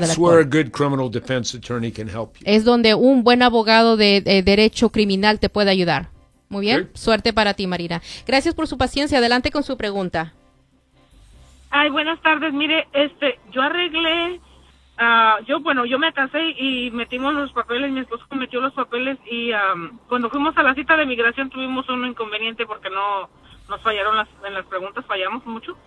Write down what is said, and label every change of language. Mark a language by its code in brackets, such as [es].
[es] del alcohol. [en] Where a good criminal defense attorney can help you. [es] Es donde un buen abogado de derecho criminal te puede ayudar. Muy bien, sí. Suerte para ti, Marina. Gracias por su paciencia. Adelante con su pregunta. Ay, buenas tardes. Mire, yo arreglé, yo me casé y metimos los papeles, mi esposo metió los papeles y cuando fuimos a la cita de migración tuvimos un inconveniente porque no nos fallaron en las preguntas, fallamos mucho.